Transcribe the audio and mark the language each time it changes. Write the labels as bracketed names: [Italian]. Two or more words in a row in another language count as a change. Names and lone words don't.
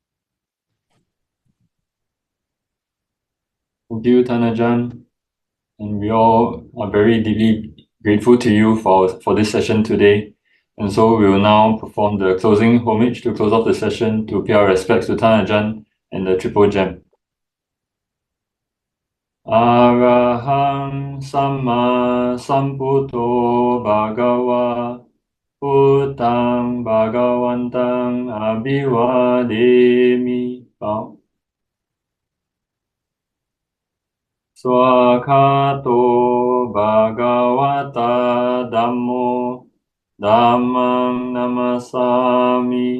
[English] Thank you, Thana Ajahn. And we all are very deeply grateful to you for this session today. And so we will now perform the closing homage to close off the session to pay our respects to Thana Ajahn and the Triple Gem. [Pali] Arahang Samma Sambuddho Bhagava Buddhang Bhagavantang Abhivademi. [English] Bow. [Pali] Swakato Bhagavata Dhammo Dhammang Namasami.